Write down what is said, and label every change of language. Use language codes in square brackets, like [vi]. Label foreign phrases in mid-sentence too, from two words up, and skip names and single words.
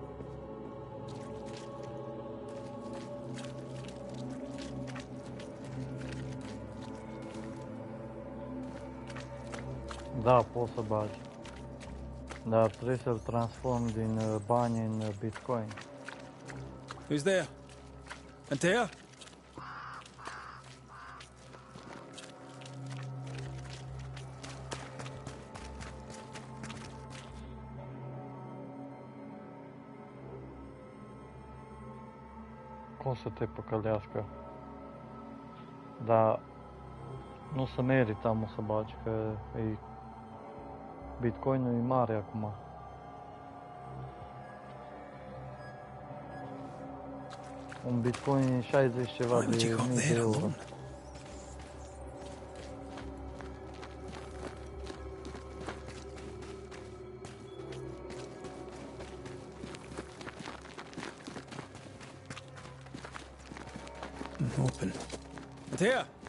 [ro] Da, poți să bagi. Dar trebuie să-l transform din bani în bitcoin. [en] Who's there? Antea? [ro] Cum să te păcălească? Dar nu se merită, mă, să bagi, că e... Bitcoinul e mare acum. Un bitcoin e 60 ceva de mii de euro. [en] Open. Antea!